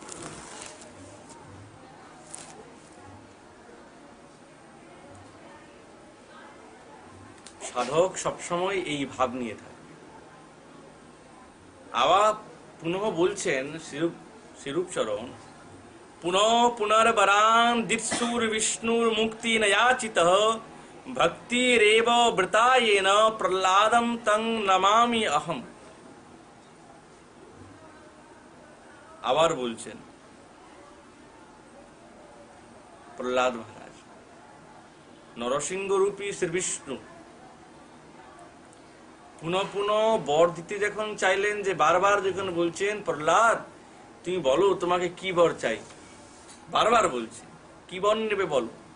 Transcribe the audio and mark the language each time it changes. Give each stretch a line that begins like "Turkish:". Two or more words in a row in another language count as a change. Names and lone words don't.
Bangla: সাধক সবসময় এই ভাব নিয়ে থাকে। আবার পুনঃ বলছেন শ্রীরূপ চরণ
Sanskrit: पुनः पुनर्वरान् दित्सुर्विष्णुर्मुक्ति न याचितः भक्तिरेव वृतायेन प्रह्लादं तं नमामि अहम।
Bangla: আবার বলছেন প্রহ্লাদ মহারাজ, নরসিংহ রূপী শ্রী বিষ্ণু পুনঃ পুনঃ বর দিতে যখন চাইলেন, যে বারবার যখন বলছেন প্রহ্লাদ তুমি বলো তোমাকে কি বর চাই, বারবার বলছে কি বর নেবে বলো,